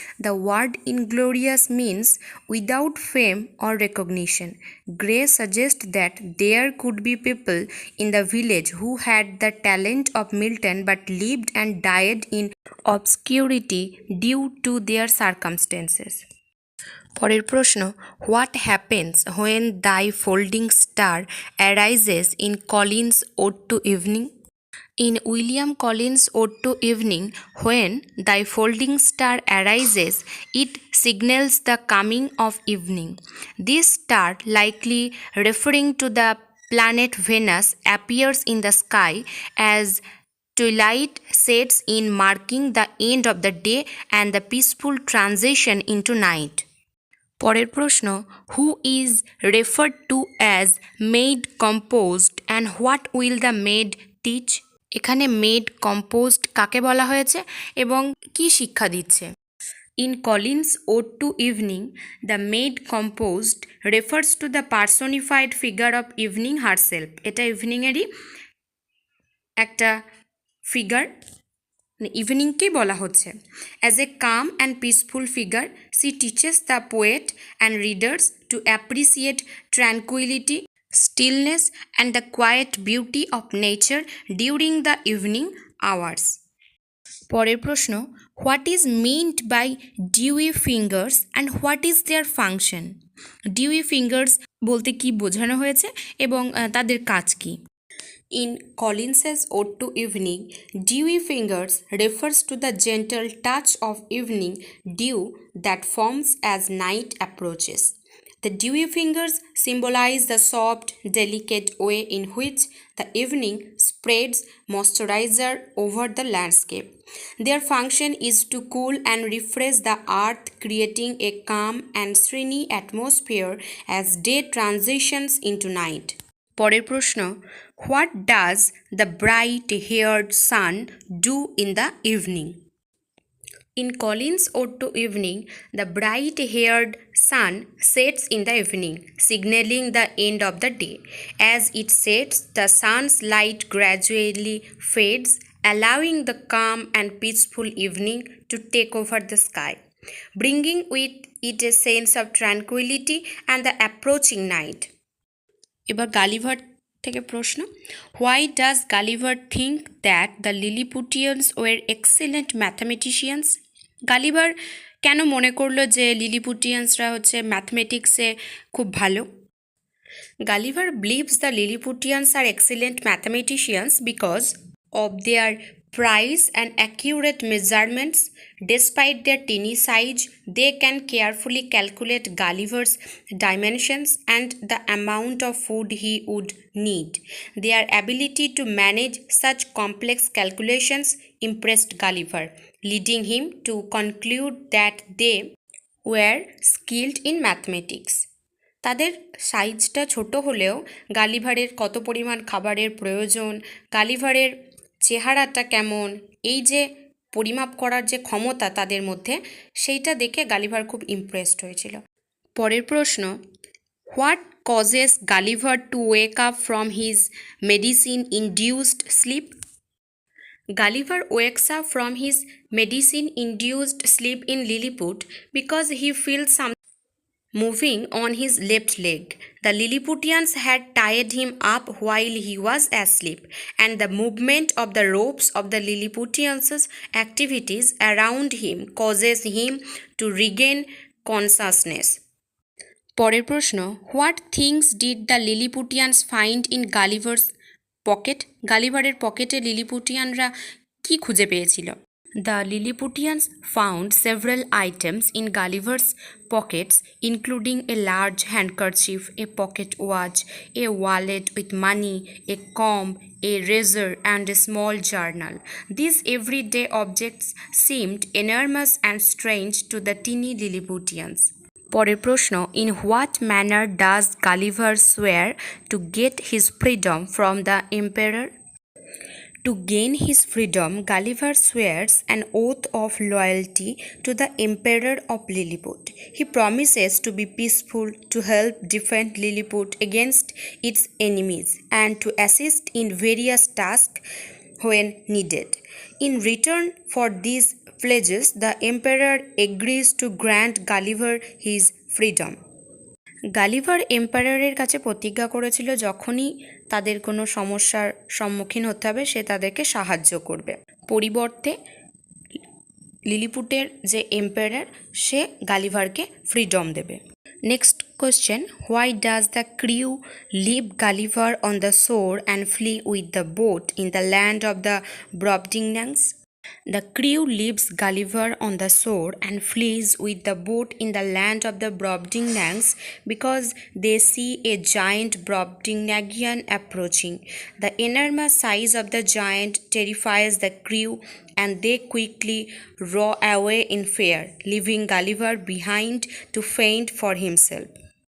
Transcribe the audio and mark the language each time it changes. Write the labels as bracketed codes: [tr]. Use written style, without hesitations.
[en] The word inglorious means without fame or recognition. Gray suggests that there could be people in the village who had the talent of Milton but lived and died in obscurity due to their circumstances. [bn] পরের প্রশ্ন, [en] What happens when thy folding star arises in Collins Ode to Evening? In William Collins' Ode to Evening, when thy folding star arises, it signals the coming of evening. This star, likely referring to the planet Venus, appears in the sky as twilight sets in, marking the end of the day and the peaceful transition into night. [bn] পরের প্রশ্ন, [en] who is referred to as maid composed and what will the maid teach? [bn] এখানে made composed কাকে বলা হয়েছে এবং কি শিক্ষা দিচ্ছে? [en] In Collins Ode to Evening, the maid composed refers to the personified figure of evening herself. [bn] এটা ইভিনিংয়েরই একটা ফিগার, ইভিনিংকেই বলা হচ্ছে। [en] As a calm and peaceful figure she teaches the poet and readers to appreciate tranquillity, stillness and the quiet beauty of nature during the evening hours. [bn] পরের প্রশ্ন, [en] what is meant by dewy fingers and what is their function? [bn] dewy fingers বলতে কি বোঝানো হয়েছে এবং তাদের কাজ কি? [en] In Collins's Ode to Evening, dewy fingers refers to the gentle touch of evening dew that forms as night approaches. The dewy fingers symbolize the soft, delicate way in which the evening spreads moisturizer over the landscape. Their function is to cool and refresh the earth, creating a calm and serene atmosphere as day transitions into night. [bn] পরের প্রশ্ন, [en] What does the bright haired sun do in the evening? In Collins' Ode to Evening, the bright-haired sun sets in the evening, signaling the end of the day. As it sets, the sun's light gradually fades, allowing the calm and peaceful evening to take over the sky, bringing with it a sense of tranquility and the approaching night. [bn] এবার Gulliver থেকে প্রশ্ন, [en] Why does Gulliver think that the Lilliputians were excellent mathematicians? [bn] Gulliver কেন মনে করলো যে লিলিপুটিয়ানসরা হচ্ছে ম্যাথমেটিক্সে খুব ভালো? [en] Gulliver believes the Lilliputians are excellent mathematicians because of their precise and accurate measurements. Despite their teeny size, they can carefully calculate Gulliver's dimensions and the amount of food he would need. Their ability to manage such complex calculations impressed Gulliver, leading him to conclude that they were skilled in mathematics. [bn] তাদের সাইজটা ছোট হলেও গালিভারের কত পরিমাণ খাবারের প্রয়োজন, গালিভারের চেহারাটা কেমন, এই যে পরিমাপ করার যে ক্ষমতা তাদের মধ্যে, সেইটা দেখে গালিভার খুব ইমপ্রেসড হয়েছিল। পরের প্রশ্ন, [en] What causes Gulliver to wake up from his medicine induced sleep? Gulliver wakes up from his medicine-induced sleep in Lilliput because he feels something moving on his left leg. The Lilliputians had tied him up while he was asleep, and the movement of the ropes of the Lilliputians' activities around him causes him to regain consciousness. [bn] পরের প্রশ্ন, [en] What things did the Lilliputians find in Gulliver's pocket? [bn] গালিভারের পকেটে লিলিপুটিয়ানরা কি খুঁজে পেয়েছিল? [en] The Lilliputians found several items in Gulliver's pockets, including a large handkerchief, a pocket watch, a wallet with money, a comb, a razor, and a small journal. These everyday objects seemed enormous and strange to the teeny Lilliputians. [bn] পরের প্রশ্ন, [en] in what manner does Gulliver swear to get his freedom from the emperor? To gain his freedom, Gulliver swears an oath of loyalty to the Emperor of Lilliput. He promises to be peaceful, to help defend Lilliput against its enemies, and to assist in various tasks when needed. In return for these pledges, the Emperor agrees to grant Gulliver his freedom. [bn] Gulliver এম্পায়ারের কাছে প্রতিজ্ঞা করেছিল যখনই তাদের কোনো সমস্যার সম্মুখীন হতে হবে সে তাদেরকে সাহায্য করবে। পরিবর্তে লিলিপুটের যে এম্পায়ার সে গালিভারকে ফ্রিডম দেবে। [en] Next question, why does the crew leave Gulliver on the shore and flee with the boat in the land of the Brobdingnags? The crew leaves Gulliver on the shore and flees with the boat in the land of the Brobdingnags because they see a giant Brobdingnagian approaching. The enormous size of the giant terrifies the crew and they quickly row away in fear, leaving Gulliver behind to fend for himself.